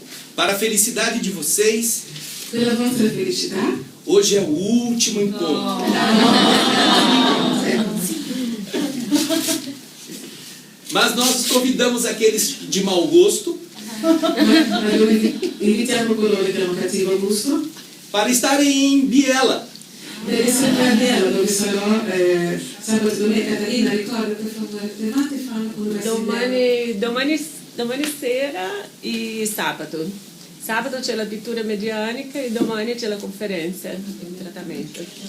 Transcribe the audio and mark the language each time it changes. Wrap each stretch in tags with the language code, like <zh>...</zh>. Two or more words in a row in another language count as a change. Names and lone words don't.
<pt>Para a felicidade de vocês,</pt> <it>pela vostra felicità,</it> <pt>hoje é o último encontro. Mas nós convidamos aqueles de mau gosto</pt> <it>invitiamo coloro che hanno cattivo gusto</it> <pt>para estarem em Biella.</pt> <it>per essere a Biella, dove sarò sabato, domenica. Catalina, ricorda per favore, le matte fanno con Domani sera e sabato. Sabato c'è la pittura medianica e domani c'è la conferenza in trattamento.</it>